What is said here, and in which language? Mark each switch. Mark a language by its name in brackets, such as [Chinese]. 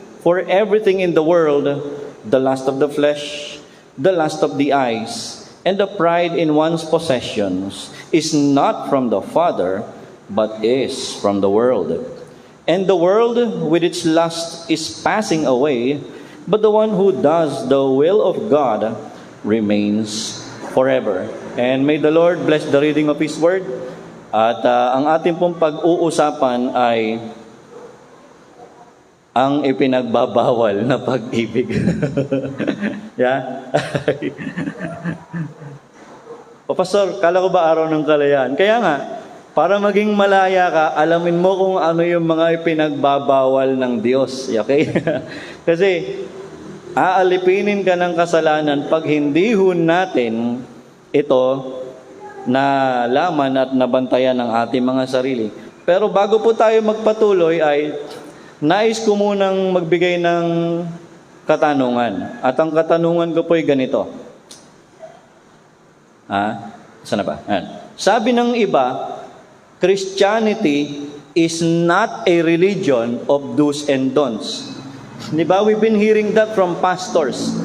[English] For everything in the world, the lust of the flesh, the lust of the eyes, and the pride in one's possessions is not from the Father, but is from the world. And the world with its lust is passing away, but the one who does the will of God remains forever." And may the Lord bless the reading of His Word. [Filipino] At ang ating pong pag-uusapan ay ang ipinagbabawal na pag-ibig. Yeah? O Pastor, kala ko ba araw ng kalayaan? Kaya nga, para maging malaya ka, alamin mo kung ano yung mga ipinagbabawal ng Diyos. Okay? Kasi, aalipinin ka ng kasalanan pag hindi ho natin ito na laman at nabantayan ng ating mga sarili. Pero bago po tayo magpatuloy ay nais ko munang magbigay ng katanungan. At ang katanungan ko po ay ganito. Saan na ba? Sabi ng iba, [English] Christianity is not a religion of do's and don'ts. Diba? We've been hearing that from pastors.